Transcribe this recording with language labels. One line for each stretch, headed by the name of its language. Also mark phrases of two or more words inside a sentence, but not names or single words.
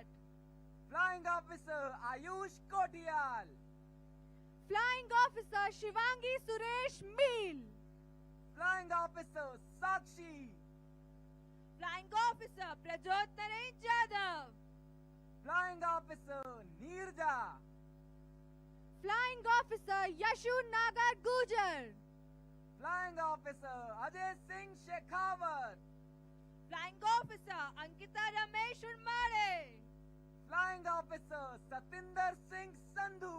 English: Flying Officer Ayush Kotiyal. Flying Officer Shivangi Suresh Meel. Flying Officer Sakshi. Flying Officer Prajot Naresh Jadhav. Flying Officer Neerja. Flying Officer Yashu Nagar Gujar. Flying Officer Ajay Singh Shekhawat. Flying Officer Ankita Ramesh Unmare. Flying Officer Satinder Singh Sandhu.